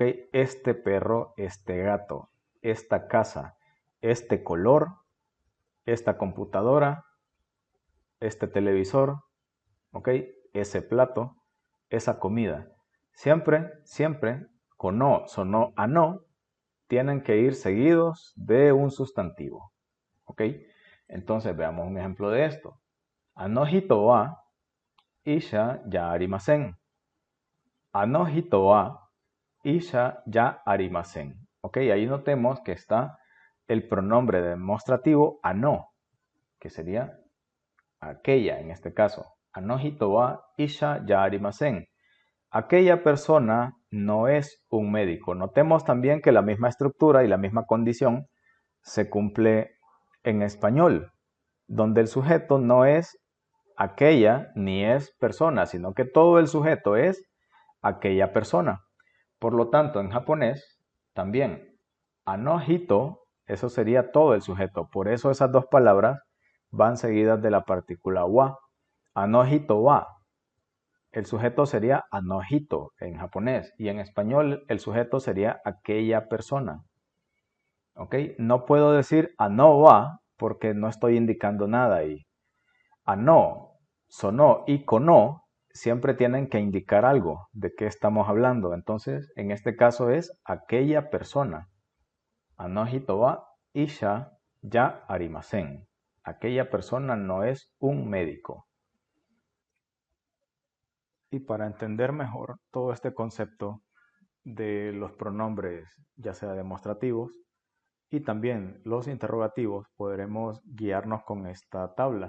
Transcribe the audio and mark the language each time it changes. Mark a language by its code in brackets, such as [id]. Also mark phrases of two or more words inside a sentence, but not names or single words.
[es] Este perro, este gato, esta casa, este color, esta computadora, este televisor, ¿ok? Ese plato, esa comida. Siempre, siempre, con no, sonó a no, tienen que ir seguidos de un sustantivo. ¿Ok? Entonces veamos un ejemplo de esto. [ja] あの人は医者じゃありません. あの人は医者じゃありません. [es] ¿Ok? Ahí notemos que está el pronombre demostrativo ano, que sería aquella en este caso. [ja] あの人は医者じゃありません. [es] Aquella persona no es un médico. Notemos también que la misma estructura y la misma condición se cumple en español, donde el sujeto no es aquella ni es persona, sino que todo el sujeto es aquella persona. Por lo tanto, en japonés también, anohito, eso sería todo el sujeto. Por eso esas dos palabras van seguidas de la partícula wa. [ja] あの人は. [es] El sujeto sería anohito en japonés y en español el sujeto sería aquella persona. ¿Ok? No puedo decir [ja] あのは [es] porque no estoy indicando nada ahí. Ano, sonó y kono siempre tienen que indicar algo de qué estamos hablando. Entonces, en este caso es aquella persona. [ja] あの人は医者じゃありません. [es] Aquella persona no es un médico. Y para entender mejor todo este concepto de los pronombres, ya sea demostrativos, y también los interrogativos podremos guiarnos con esta tabla.